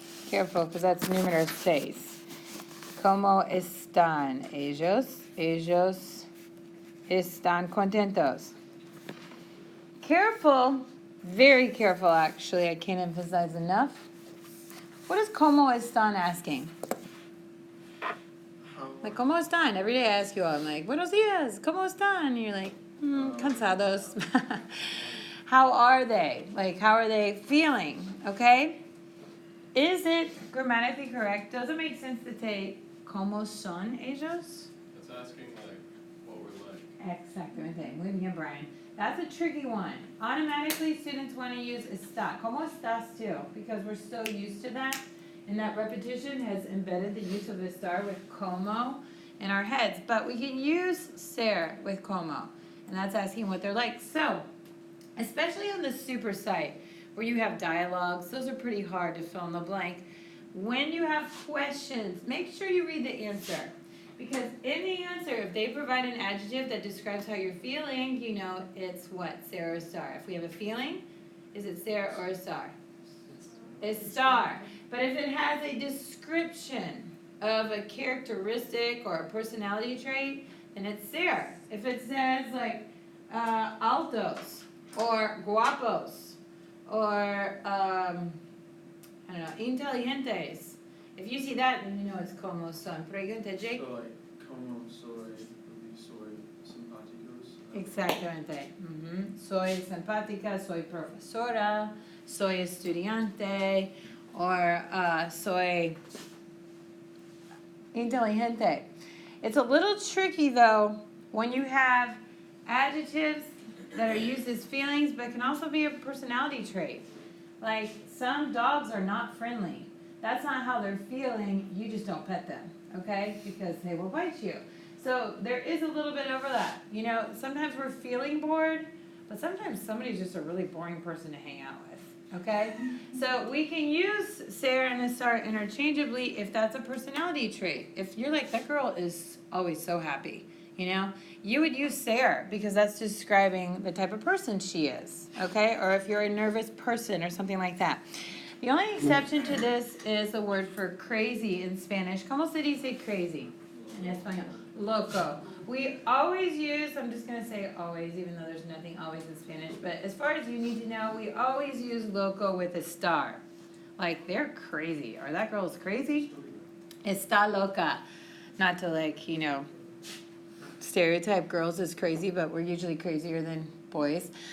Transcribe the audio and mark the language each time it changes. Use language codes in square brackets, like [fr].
[en] Careful, because that's [es] número 6. ¿Cómo están ellos? Ellos están contentos. [en] Careful, very careful actually, I can't emphasize enough. What is ¿cómo están asking? Like, ¿cómo están? Every day I ask you all, I'm like, [es] buenos días, ¿cómo están? [en] And you're like, cansados. How are they? Like, how are they feeling? Okay? Is it grammatically correct? Does it make sense to say, [es] ¿cómo son ellos? [en] It's asking, like, what we're like. [es] Exactamente. Muy bien, [en] Brian. That's a tricky one. Automatically, students want to use está. ¿Cómo estás too? Because we're so used to that. And that repetition has embedded the use of estar with como in our heads. But we can use ser with como. And that's asking what they're like. So, especially on the super site, where you have dialogues, those are pretty hard to fill in the blank. When you have questions, make sure you read the answer. Because in the answer, if they provide an adjective that describes how you're feeling, you know it's what? Ser or star. If we have a feeling, is it ser or star? It's star. But if it has a description of a characteristic or a personality trait, then it's ser. If it says like altos or guapos or I don't know, inteligentes. If you see that, then you know it's como son. [es] Pregunta, Jake. [en] So like, [es] como soy simpáticos. Exactamente. Soy simpática, soy profesora, soy estudiante, or soy inteligente. [en] It's a little tricky though when you have adjectives that are used as feelings, but can also be a personality trait. Like, some dogs are not friendly. That's not how they're feeling. You just don't pet them, okay? Because they will bite you. So there is a little bit of overlap. You know, sometimes we're feeling bored, but sometimes somebody's just a really boring person to hang out with, okay? So we can use ser and estar interchangeably if that's a personality trait. If you're like, that girl is always so happy, you know, you would use ser because that's describing the type of person she is, okay? Or if you're a nervous person or something like that. The only exception to this is the word for crazy in Spanish. [es] ¿Cómo se dice crazy en español? Loco. [en] We always use, I'm just going to say always, even though there's nothing always in Spanish, but as far as you need to know, we always use loco with a star. Like, they're crazy, or that girl's crazy. [es] Está loca. [en] Not to, like, you know, stereotype girls as crazy, but we're usually crazier than boys.